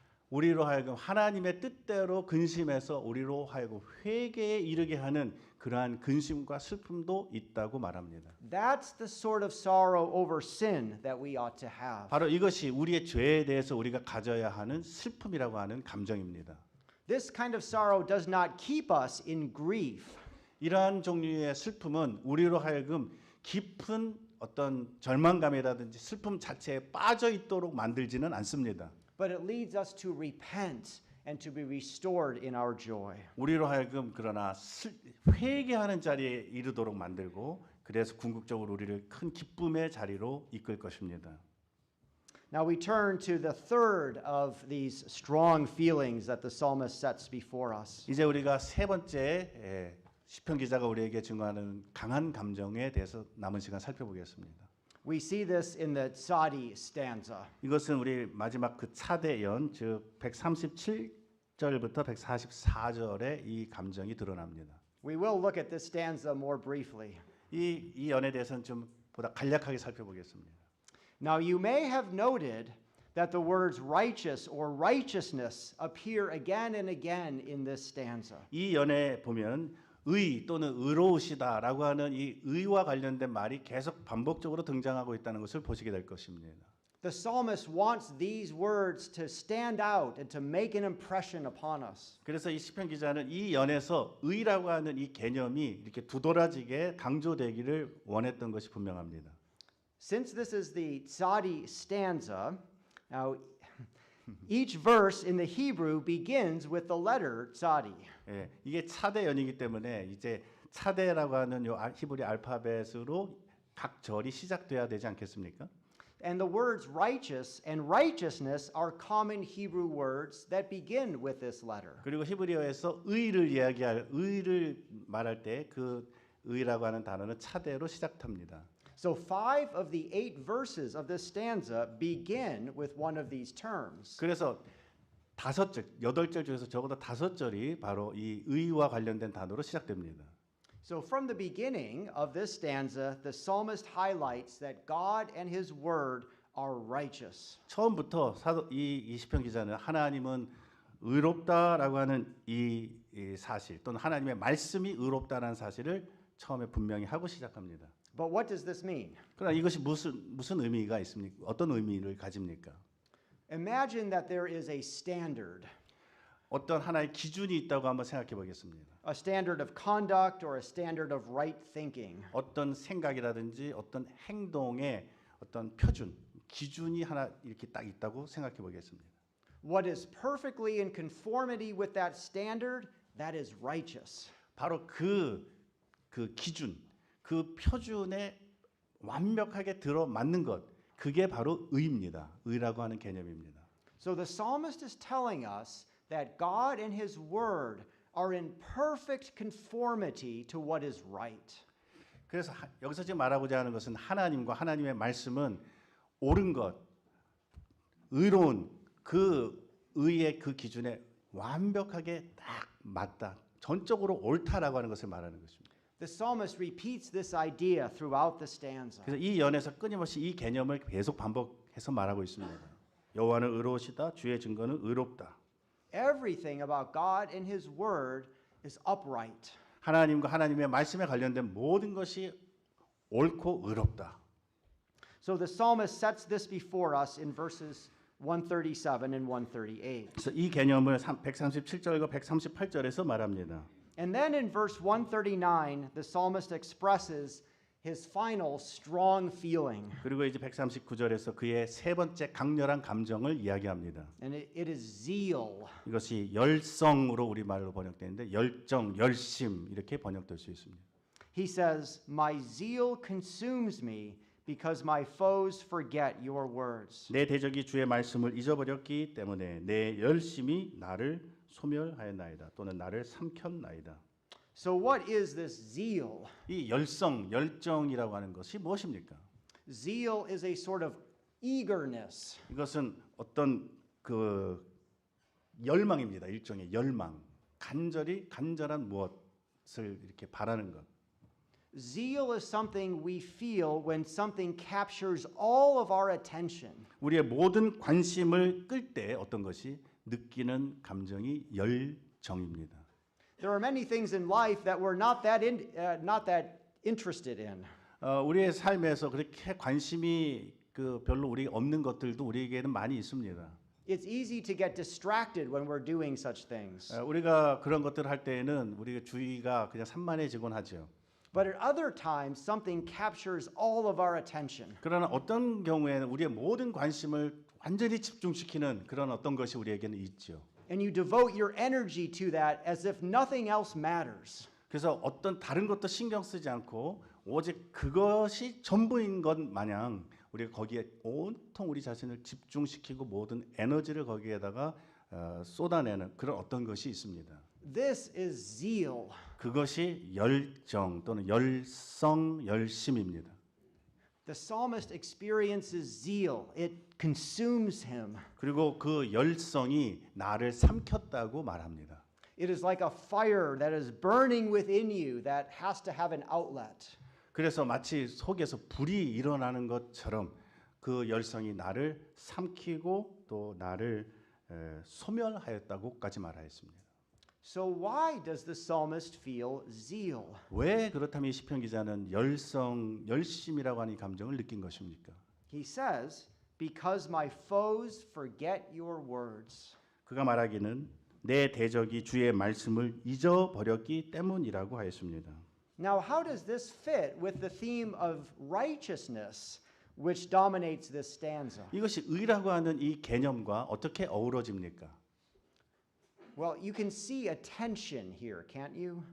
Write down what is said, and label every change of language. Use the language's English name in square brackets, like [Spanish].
[Korean] 우리로 하여금 하나님의 뜻대로 근심해서 우리로 하여금 회개에 이르게 하는 그러한 근심과 슬픔도 있다고 말합니다. [English] That's the sort of sorrow over sin that we ought to have. [Korean] 바로 이것이 우리의 죄에 대해서 우리가 가져야 하는 슬픔이라고 하는 감정입니다. [English] This kind of sorrow does not keep us in grief. [Korean] 이러한 종류의 슬픔은 우리로 하여금 깊은 어떤 절망감이라든지 슬픔 자체에 빠져 있도록 만들지는 않습니다. [English] But it leads us to repent and to be restored in our joy. [Korean] 우리로 하여금 그러나 회개하는 자리에 이르도록 만들고 그래서 궁극적으로 우리를 큰 기쁨의 자리로 이끌 것입니다. [English] Now we turn to the third of these strong feelings that the psalmist sets before us. [Korean] 이제 우리가 세 번째 시편 기자가 우리에게 증거하는 강한 감정에 대해서 남은 시간 살펴보겠습니다. [English] We see this in the Tzadi stanza. [Korean] 이것은 우리 마지막 그 차대연 즉 137절부터 144절의 이 감정이 드러납니다. [English] We will look at this stanza more briefly. [Korean] 이 연에 대해서는 좀 보다 간략하게 살펴보겠습니다. [English] Now you may have noted that the words righteous or righteousness appear again and again in this stanza. [Korean] 이 연에 보면 의 또는 의로우시다라고 하는 이 의와 관련된 말이 계속 반복적으로 등장하고 있다는 것을 보시게 될 것입니다. [English] The psalmist wants these words to stand out and to make an impression upon us. [Korean] 그래서 이 시편 기자는 이 연에서 의라고 하는 이 개념이 이렇게 두드러지게 강조되기를 원했던 것이 분명합니다. [English] Since this is the Tzadi stanza, now each verse in the Hebrew begins with the letter Tzadi. [Korean] 예, 이게 차대연이기 때문에 이제 차대라고 하는 요 히브리 알파벳으로 각 절이 시작돼야 되지 않겠습니까? [English] And the words righteous and righteousness are common Hebrew words that begin with this letter. [Korean] 그리고 히브리어에서 의를 말할 때 그 의라고 하는 단어는 차대로 시작합니다. [English] So 5 of the 8 verses of this stanza begin with one of these terms. [Korean] 그래서 8절 중에서 적어도 5절이 바로 이 의와 관련된 단어로 시작됩니다. [English] So from the beginning of this stanza, the psalmist highlights that God and his word are righteous. [Korean] 처음부터 이 시편 기자는 하나님은 의롭다라고 하는 이 사실 또는 하나님의 말씀이 의롭다라는 사실을 처음에 분명히 하고 시작합니다. [English] But what does this mean? [Korean] 그러나 이것이 무슨 의미가 있습니까? 어떤 의미를 가집니까? [English] Imagine that there is a standard, [Korean] 어떤 하나의 기준이 있다고 한번 생각해 보겠습니다. [English] a standard of conduct or a standard of right thinking. [Korean] 어떤 생각이라든지 어떤 행동의 어떤 표준, 기준이 하나 이렇게 딱 있다고 생각해 보겠습니다. [English] What is perfectly in conformity with that standard, that is righteous. [Korean] 바로 그 기준, 그 표준에 완벽하게 들어맞는 것, 그게 바로 의입니다. 의라고 하는 개념입니다. [English] So the psalmist is telling us that God and his word are in perfect conformity to what is right. [Korean] 그래서 여기서 지금 말하고자 하는 것은 하나님과 하나님의 말씀은 옳은 것, 의로운 그 의의 그 기준에 완벽하게 딱 맞다. 전적으로 옳다라고 하는 것을 말하는 것입니다. [English] The psalmist repeats this idea throughout the stanza. [Korean] 그래서 이 연에서 끊임없이 이 개념을 계속 반복해서 말하고 있습니다. 여호와는 의로우시다. 주의 증거는 의롭다. [English] Everything about God and his word is upright. [Korean] 하나님과 하나님의 말씀에 관련된 모든 것이 옳고 의롭다. [English] So the psalmist sets this before us in verses 137 and 138. [Korean] 그래서 이 개념을 137절과 138절에서 말합니다. [English] And then in verse 139, the psalmist expresses his final strong feeling. [Korean] 그리고 이제 139절에서 그의 세 번째 강렬한 감정을 이야기합니다. [English] And it is zeal. [Korean] 이것이 열성으로 우리말로 번역되는데 열정, 열심 이렇게 번역될 수 있습니다. [English] He says, "My zeal consumes me because my foes forget your words." [Korean] 내 대적이 주의 말씀을 잊어버렸기 때문에 내 열심이 나를 소멸하였나이다 또는 나를 삼켰나이다. [English] So what is this zeal? [Korean] 이 열성, 열정이라고 하는 것이 무엇입니까? [English] Zeal is a sort of eagerness. [Korean] 이것은 어떤 그 열망입니다. 일종의 열망, 간절한 무엇을 이렇게 바라는 것. [English] Zeal is something we feel when something captures all of our attention. [Korean] 우리의 모든 관심을 끌 때 어떤 것이 느끼는 감정이 열정입니다. [English] There are many things in life that we're not that interested in. [Korean] 우리의 삶에서 그렇게 관심이 별로 우리 없는 것들도 우리에게는 많이 있습니다. [English] It's easy to get distracted when we're doing such things. [Korean] 우리가 그런 것들을 할 때에는 우리가 주의가 그냥 산만해지곤 하죠. [English] But at other times, something captures all of our attention. [Korean] 그러나 어떤 경우에는 우리의 모든 관심을 완전히 집중시키는 그런 어떤 것이 우리에게는 있죠. [English] And you devote your energy to that as if nothing else matters. [Korean] 그래서 어떤 다른 것도 신경 쓰지 않고 오직 그것이 전부인 것 마냥 우리가 거기에 온통 우리 자신을 집중시키고 모든 에너지를 거기에다가 쏟아내는 그런 어떤 것이 있습니다. [English] This is zeal. [Korean] 그것이 열정 또는 열성, 열심입니다. [English] The psalmist experiences zeal. It consumes him. [Korean] 그리고 그 열성이 나를 삼켰다고 말합니다. [English] It is like a fire that is burning within you that has to have an outlet. [Korean] 그래서 마치 속에서 불이 일어나는 것처럼 그 열성이 나를 삼키고 또 나를 소멸하였다고까지 말하였습니다. [English] So why does the psalmist feel zeal? [Korean] 왜 그렇다면 이 시편 기자는 열성, 열심이라고 하는 이 감정을 느낀 것입니까? [English] He says, "Because my foes forget your words." [Korean] 그가 말하기는 내 대적이 주의 말씀을 잊어버렸기 때문이라고 하였습니다. [English] Now, how does this fit with the theme of righteousness, which dominates this stanza? [Korean] 이것이 의라고 하는 이 개념과 어떻게 어우러집니까? [English] Well, you can see a tension here, can't you?